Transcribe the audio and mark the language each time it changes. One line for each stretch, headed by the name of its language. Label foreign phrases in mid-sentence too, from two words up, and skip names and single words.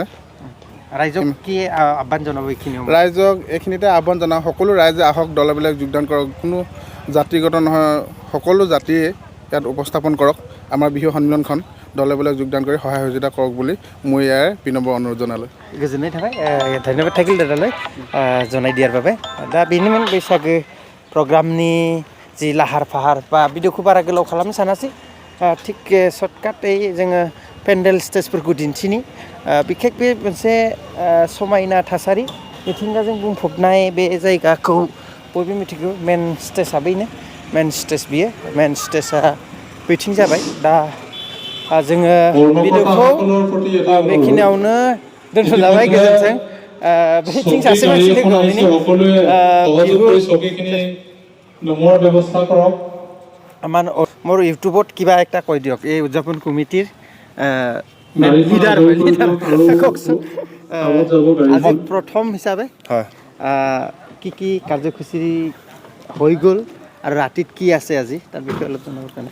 Assamese: ৰাইজক কি আহ্বান জনাব ৰাইজক এইখিনিতে আহ্বান জনাওঁ সকলো ৰাইজে আহক দলেবিলাক যোগদান কৰক কোনো জাতিগত নহয় সকলো জাতিয়ে ইয়াত উপস্থাপন কৰক আমাৰ বিহু সন্মিলনখন দলেবিলাক যোগদান কৰি সহায় সহযোগিতা কৰক বুলি মই ইয়াৰ বিনম্ৰ অনুৰোধ জনালোঁ
Bodo: गोजोननाय थाबाय धन्यबाद
Assamese: থাকিল দাদালৈ জনাই দিয়াৰ বাবে
Bodo: दा बेनिमोन बैसागो प्रग्रामनि जि लाहार फाहार बा भिडिअखौ बारा गोलाव खालामनो सानासै थिग सर्टकाटै जोङो पेन्डेल स्टेजफोरखौ दिन्थिनि बिखेक बे मोनसे समायना थासारि मिथिंगाजों बुंफबनाय बे जायगाखौ बयबो मिथिगौ
English: main stage
Bodo: बेनो
English: main stage
Bodo: बियो
English: main stage
Bodo: बैथिं जाबाय दा जोङो भिडिअखौ बेखिनियावनो दोनथ'जाबाय गोजोन्थों बैथिं सासे मानसि लोगो
Assamese: আমাৰ মোৰ ইউটিউবত কিবা এটা কৈ দিয়ক এই উদযাপন কমিটিৰ লিডাৰ কওকচোন আজি প্ৰথম হিচাপে কি কাৰ্যসূচী হৈ গ'ল আৰু ৰাতিত কি আছে আজি তাৰ বিষয়ে অলপ জনাবৰ কাৰণে